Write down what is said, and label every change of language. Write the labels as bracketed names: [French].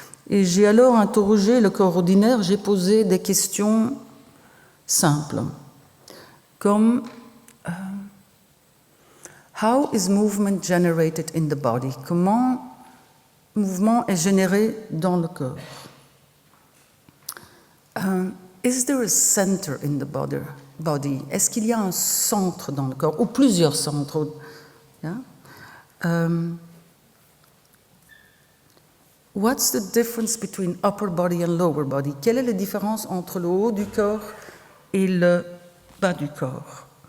[French] Et j'ai alors interrogé le corps ordinaire, j'ai posé des questions simples, comme [English] how is movement generated in the body? [French] Comment mouvement est généré dans le corps? [English] Is there a center in the body? [French] Est-ce qu'il y a un centre dans le corps, ou plusieurs centres? [English] Yeah? What's the difference between upper body and lower body? [French] Quelle est la différence entre le haut du corps et le bas du corps?